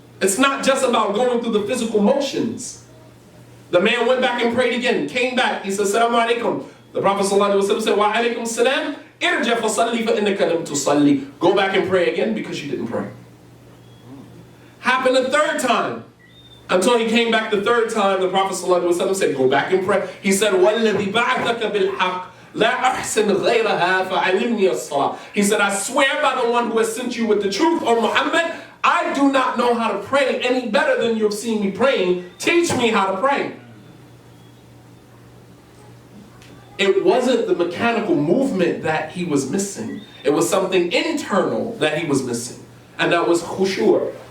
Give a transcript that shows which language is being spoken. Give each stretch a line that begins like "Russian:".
English: It's not just about going through the physical motions. The man went back and prayed again, came back, he said, Assalamu alaikum. The Prophet ﷺ said, Wa alaikum salam,
Arabic: irja' fa salli fa innaka lam tusalli.
English: Go back and pray again because you didn't pray. Happened a 3rd time. Until he came back the 3rd time, the Prophet ﷺ said, go back and pray. He said,
Arabic: وَالَّذِي بَعَثَكَ بِالْحَقِّ لَا أَحْسِنْ غَيْرَهَا فَعَلِمْنِي الصَّلَاةِ.
English: He said, I swear by the one who has sent you with the truth, O Muhammad, I do not know how to pray any better than you have seen me praying. Teach me how to pray. It wasn't the mechanical movement that he was missing. It was something internal that he was missing. And that was khushu'.